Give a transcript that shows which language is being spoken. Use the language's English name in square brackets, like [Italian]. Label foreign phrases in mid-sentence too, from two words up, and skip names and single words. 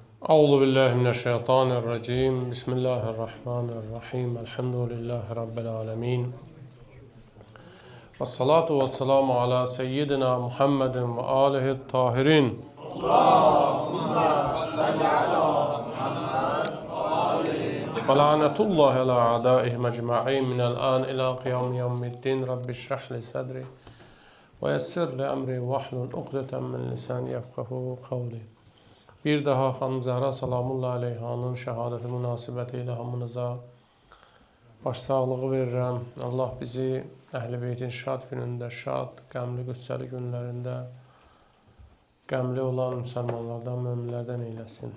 [Arabic] أعوذ بالله من الشيطان الرجيم. بسم الله الرحمن الرحيم. الحمد لله رب العالمين. والصلاة والسلام على سيدنا محمد وآله الطاهرين. اللهم صل على محمد وآله. ولعنة الله على أعدائه أجمعين من الآن إلى قيام يوم الدين. رب اشرح لي صدري ويسر لي أمري واحلل عقدة من لساني يفقهوا قولي. [Azerbaijani] Bir daha xanım Zəhra salamullahi aleyhanın şəhadəti münasibəti ilə hamınıza başsağlığı verirəm. Allah bizi Əhl-i Beytin şad günündə, şad, qəmli, qüssəli günlərində qəmli olan müsəlmanlardan, möminlərdən eyləsin.